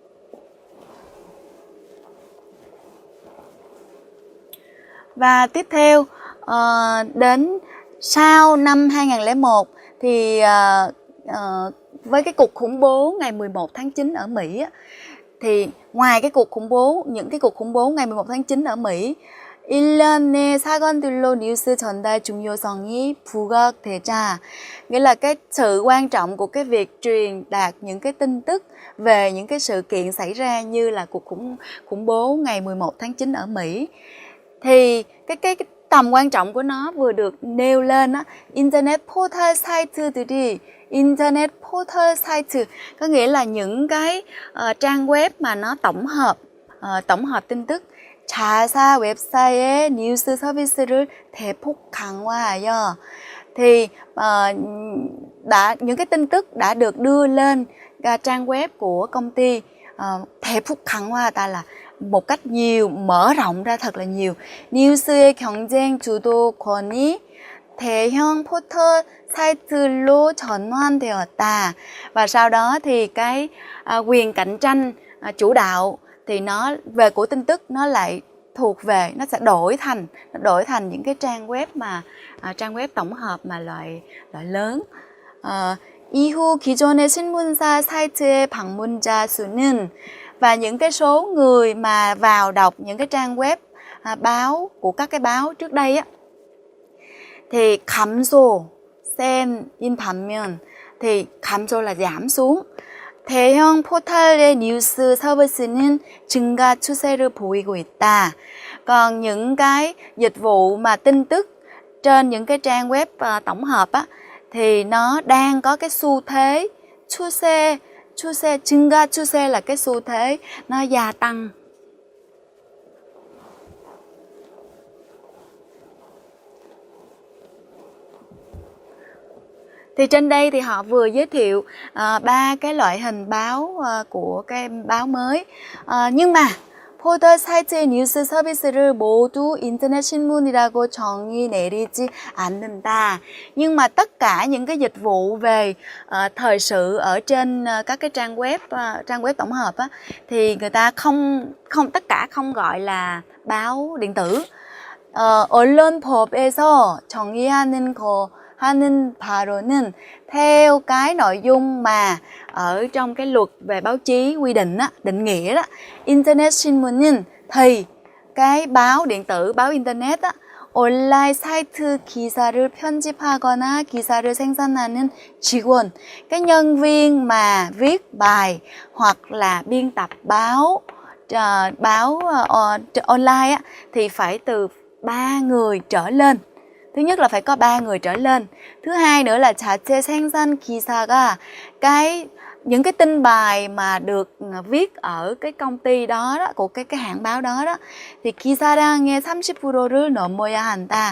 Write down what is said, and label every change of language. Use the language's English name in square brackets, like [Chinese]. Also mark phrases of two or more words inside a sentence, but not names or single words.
[Vietnamese] Và tiếp theo đến sau năm 2001 thì với cái cuộc khủng bố ngày 11 tháng 9 ở Mỹ á, thì ngoài những cái cuộc khủng bố ngày 11 tháng 9 ở Mỹ, [Korean] 일련의 사건들로 뉴스 전달 중요성이 부각되자, [Vietnamese] nghĩa là cái sự quan trọng của cái việc truyền đạt những cái tin tức về những cái sự kiện xảy ra như là cuộc khủng bố ngày 11 tháng 9 ở Mỹ, thì cái tầm quan trọng của nó vừa được nêu lên á, [English] internet portal site, [Vietnamese] có nghĩa là những cái trang web mà nó tổng hợp tin tức. [Korean] 자사 웹사이트의 뉴스 서비스를 대폭 강화하여, [Vietnamese] thì những cái tin tức đã được đưa lên trang web của công ty [Korean] 대폭 강화하다 [Vietnamese] là một cách nhiều, mở rộng ra thật là nhiều. [Korean] 뉴스의 경쟁 주도권이 대형 포털 사이트로 전환되었다. [Vietnamese] Và sau đó thì cái quyền cạnh tranh chủ đạo thì nó về của tin tức nó lại thuộc về, nó sẽ đổi thành những cái trang web tổng hợp mà loại lớn. [Korean] 이후 기존의 신문사 사이트의 방문자 수는, [Vietnamese] và những cái số người mà vào đọc những cái trang web báo của các cái báo trước đây á, thì [Korean] 감소센 인 반면, [Vietnamese] thì 감소 là giảm xuống. [Korean] 대형 포털의 뉴스 서비스는 증가 추세를 보이고 있다. [Vietnamese] Còn những cái dịch vụ mà tin tức trên những cái trang web tổng hợp á, thì nó đang có cái xu thế [Korean] 증가 추세 [Vietnamese] là cái xu thế nó gia tăng. Thì trên đây thì họ vừa giới thiệu 3 cái loại hình báo của cái báo mới. Nhưng mà [Korean] 포털 사이트의 뉴스 서비스를 모두 인터넷 신문이라고 정의 내리지 않는다. [Vietnamese] Nhưng mà tất cả những cái dịch vụ về thời sự ở trên các cái trang web tổng hợp á, thì người ta tất cả không gọi là báo điện tử. [Korean] 언론법에서 정의하는 하는 바로는 [Vietnamese] theo cái nội dung mà ở trong cái luật về báo chí quy định á, định nghĩa đó, [Korean] internet 신문은 [Vietnamese] thì cái báo điện tử, báo internet á, [Korean] 온라인 사이트 기사를 편집하거나 기사를 생산하는 직원, [Vietnamese] cái nhân viên mà viết bài hoặc là biên tập báo online á, thì phải từ 3 người trở lên. Thứ nhất là phải có 3 người trở lên. Thứ hai nữa là [Korean] 자체 생산 기사가 [Vietnamese] những cái tin bài mà được viết ở cái công ty đó, của cái hãng báo đó thì [Korean] 기사량의 30%를 넘어야 한다.